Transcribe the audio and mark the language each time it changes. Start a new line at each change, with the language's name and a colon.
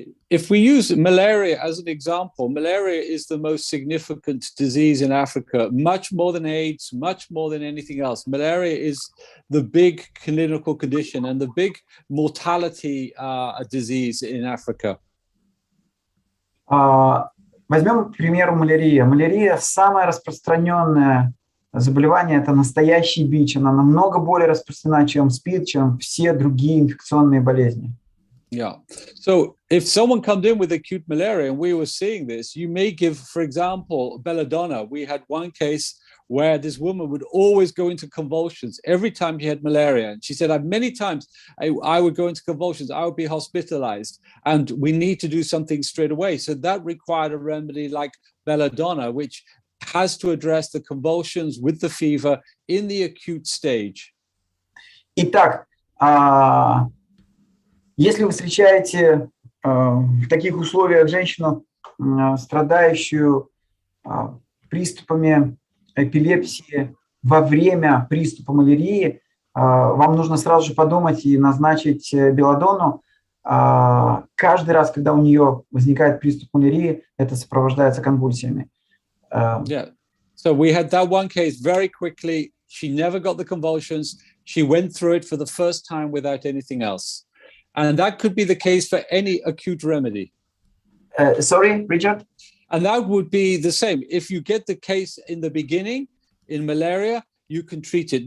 English: If we use malaria as an example, malaria is the most significant disease in Africa, much more than AIDS, much more than anything else. Malaria is the big clinical condition and the big mortality disease in Africa.
Russian: Возьмем, к примеру, малярия. Малярия самое распространенное заболевание, это настоящий бич. Она намного более распространена, чем СПИД, чем все другие инфекционные болезни.
English: Yeah. So if someone comes in with acute malaria, and we were seeing this, you may give, for example, belladonna. We had one case where this woman would always go into convulsions every time she had malaria. And she said, many times I would go into convulsions, I would be hospitalized, and we need to do something straight away. So that required a remedy like belladonna, which has to address the convulsions with the fever in the acute stage.
Russian: Итак, если вы встречаете в таких условиях женщину, страдающую приступами эпилепсии во время приступа малярии, вам нужно сразу же подумать и назначить белладонну. Каждый раз, когда у нее возникает приступ малярии, это сопровождается конвульсиями.
English: Yeah. So we had that one case very quickly. She never got the convulsions. She went through it for the first time without anything else. And that could be the case for any acute remedy. Sorry, Richard? And that would be the same. If you get the case in the beginning, in malaria, you can treat it.